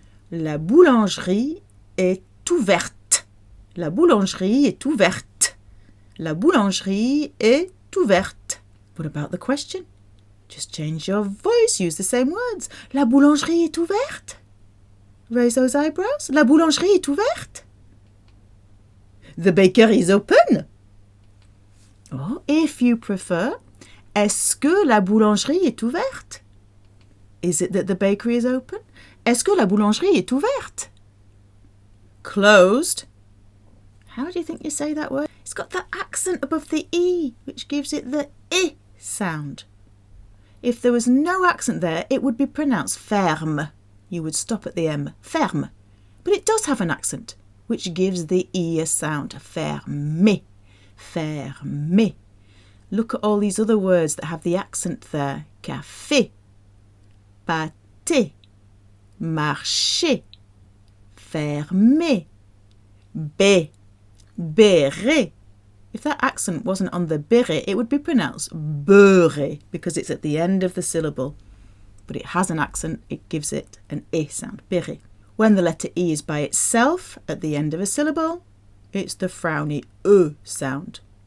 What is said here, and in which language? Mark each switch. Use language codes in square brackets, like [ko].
[fr] La boulangerie est ouverte. La boulangerie est ouverte. La boulangerie est ouverte. [en] What about the question? Just change your voice, use the same words. [fr] La boulangerie est ouverte. [en] Raise those eyebrows. [fr] La boulangerie est ouverte. [en] The bakery is open. Or, if you prefer, [fr] est-ce que la boulangerie est ouverte? [en] Is it that the bakery is open? [fr] Est-ce que la boulangerie est ouverte? [en] Closed. How do you think you say that word? It's got the accent above the E, which gives it the I sound. If there was no accent there, it would be pronounced ferme. You would stop at the M, ferme. But it does have an accent, which gives the E a sound, fermé, fermé. Look at all these other words that have the accent there. [fr] Café, pâté, marché, fermé, béret. [en] If that accent wasn't on the béret, it would be pronounced beurré because it's at the end of the syllable. But it has an accent, it gives it an I sound, béret. When the letter E is by itself at the end of a syllable, it's the frowny E sound.